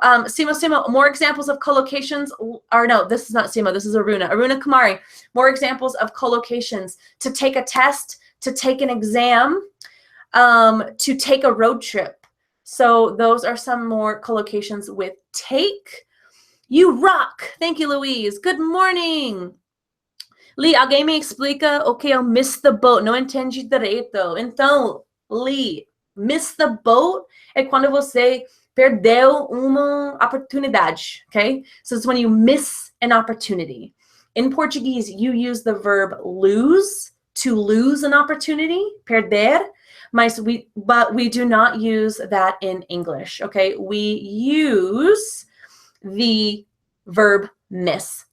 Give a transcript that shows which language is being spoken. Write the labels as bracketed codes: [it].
[en] Simo, more examples of collocations, or no, this is not Simo, this is Aruna. Aruna Kumari, more examples of collocations: to take a test, to take an exam, to take a road trip. So those are some more collocations with take. You rock. Thank you, Louise. Good morning. [pt] Lee, alguém me explica o que eu miss the boat? Não entendi direito. Então, Lee, miss the boat é quando você perdeu uma oportunidade, okay? [en] So it's when you miss an opportunity. In Portuguese, you use the verb lose to lose an opportunity, perder, but we do not use that in English, okay? We use the verb miss.